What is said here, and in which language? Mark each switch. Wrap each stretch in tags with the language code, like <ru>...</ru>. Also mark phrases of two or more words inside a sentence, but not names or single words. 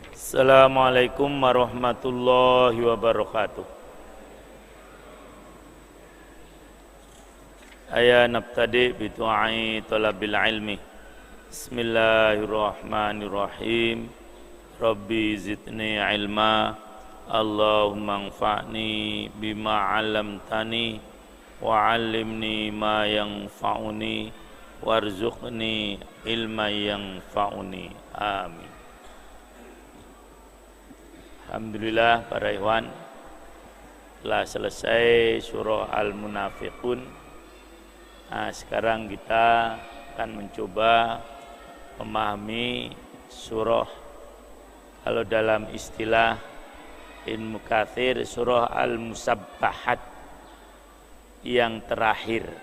<ar>السلام عليكم ورحمة الله وبركاته. Aya نبتدئ بدعاء طلب العلم. بسم الله الرحمن الرحيم. رب زدني علما. اللهم انفعني بما علمتني وعلمني ما ينفعني وارزقني علما ينفعني.</ar> <id>Amin. Alhamdulillah para ikhwan, telah selesai surah Al-Munafiqun. Nah, sekarang kita akan mencoba memahami surah, kalau dalam istilah Ibnu Katsir, surah Al-Musabbahat yang terakhir.</id>